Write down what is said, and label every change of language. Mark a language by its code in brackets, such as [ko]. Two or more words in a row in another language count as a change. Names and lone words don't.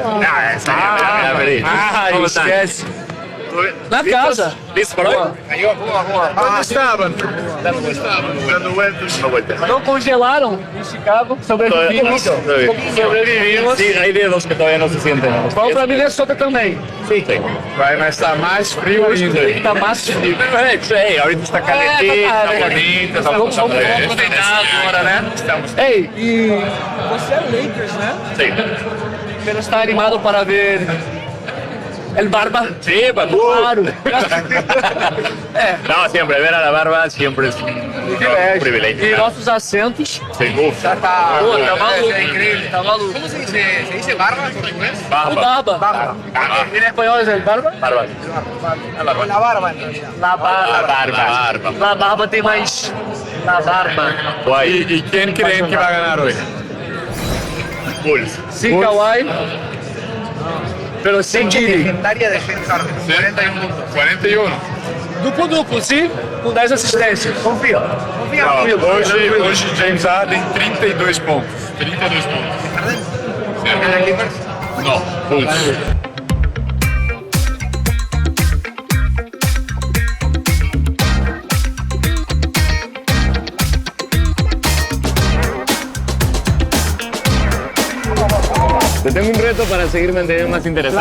[es] Mira, feliz. ¿Cómo están? [pt] Na casa. [es] ¿Listos para hoy? ¿Dónde estaban? Dando vueltas. [pt] Não congelaram em Chicago. [es] Sobrevivimos. Sobrevivimos. Sí, hay dedos que todavía no se sienten. [pt] Vamos pra Minnesota também. [es] Sí. [pt] Vai estar mais frio ainda. Tá mais frio. [es] Sí, ahorita está calentito, está bonito, estamos [pt] Vamos treinar agora, né? Ei, e você é Lakers, né? [es] Sí. [pt] Você está animado para ver El Barba? [es] Sí, papu. Claro. No, siempre, ver a la barba siempre es un privilegio. [pt] E nossos assentos. [es] Sí, uf. [pt] Pô, tá maluco. Tá maluco. [es] ¿Cómo se dice? ¿Se dice barba en portugués? O Barba. En espanhol es el Barba? Barba. La barba en realidad. La Barba. Barba. [pt] La Barba tem mais... [es] La Barba. Guay. ¿Y quién creen que va a ganar hoy? Bulls. Sin Kawhi. Pero sem Giddy. Legendaria de James Harden. 41 puntos. 41. [pt] Duplo, sim, com 10 assistências. Confia. Hoje James Harden 32 pontos. 32 pontos. [es] ¿Gana Clippers? No, Bulls. Te tengo un reto para seguir manteniendo más interesante